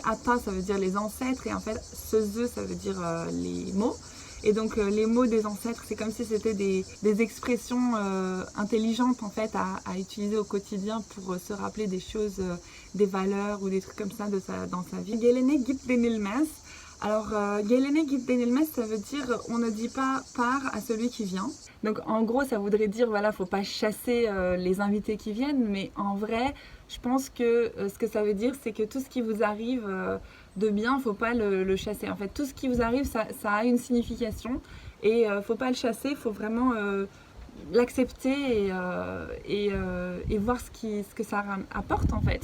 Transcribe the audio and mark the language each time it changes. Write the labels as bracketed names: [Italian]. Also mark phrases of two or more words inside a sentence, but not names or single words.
[French] Ata ça veut dire les ancêtres et en fait sözü ça veut dire les mots. Et donc les mots des ancêtres c'est comme si c'était des expressions intelligentes en fait à utiliser au quotidien pour se rappeler des choses, des valeurs ou des trucs comme ça dans sa vie. [Turkish] Gelene git denilmez. [French] Alors [Turkish] gelene git denilmez [French] ça veut dire on ne dit pas part à celui qui vient. Donc en gros ça voudrait dire voilà, faut pas chasser les invités qui viennent, mais en vrai je pense que ce que ça veut dire c'est que tout ce qui vous arrive de bien, faut pas le chasser. En fait tout ce qui vous arrive ça a une signification et faut pas le chasser, faut vraiment l'accepter et voir ce que ça apporte en fait.